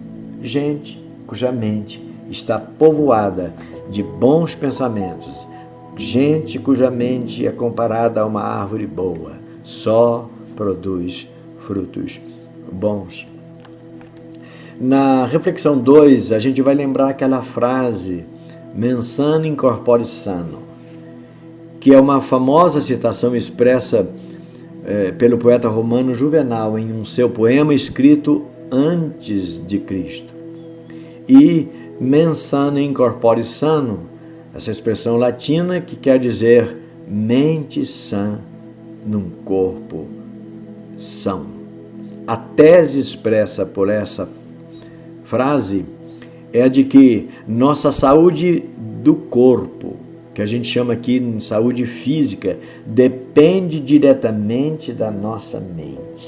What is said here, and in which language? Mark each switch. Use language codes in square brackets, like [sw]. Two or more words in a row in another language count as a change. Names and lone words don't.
[pt] Gente cuja mente está povoada de bons pensamentos. Gente cuja mente é comparada a uma árvore boa, só produz frutos bons. Na reflexão 2, a gente vai lembrar aquela frase [la] mens sana in corpore sano, [pt] que é uma famosa citação expressa pelo poeta romano Juvenal em um seu poema escrito antes de Cristo. [la] E mens sana in corpore sano, [pt] essa expressão latina que quer dizer mente sã num corpo são. A tese expressa por essa frase é a de que nossa saúde do corpo, que a gente chama aqui de saúde física, depende diretamente da nossa mente.